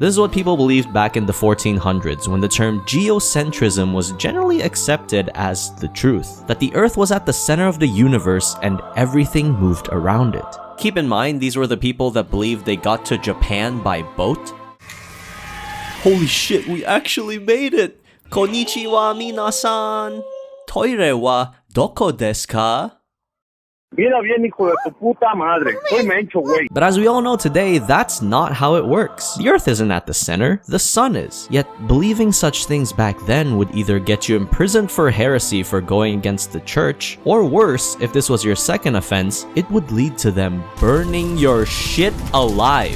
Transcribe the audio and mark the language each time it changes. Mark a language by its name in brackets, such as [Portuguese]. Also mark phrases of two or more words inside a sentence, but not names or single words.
[English] This is what people believed back in the 1400s when the term geocentrism was generally accepted as the truth. That the Earth was at the center of the universe and everything moved around it. Keep in mind, these were the people that believed they got to Japan by boat. Holy shit, we actually made it! [Japanese] こんにちは皆さん。トイレはどこですか? [Spanish] Mira bien, hijo de tu puta madre. Soy mencho, güey. [English] But as we all know today, that's not how it works. The Earth isn't at the center, the sun is. Yet, believing such things back then would either get you imprisoned for heresy for going against the church, or worse, if this was your second offense, it would lead to them burning your shit alive.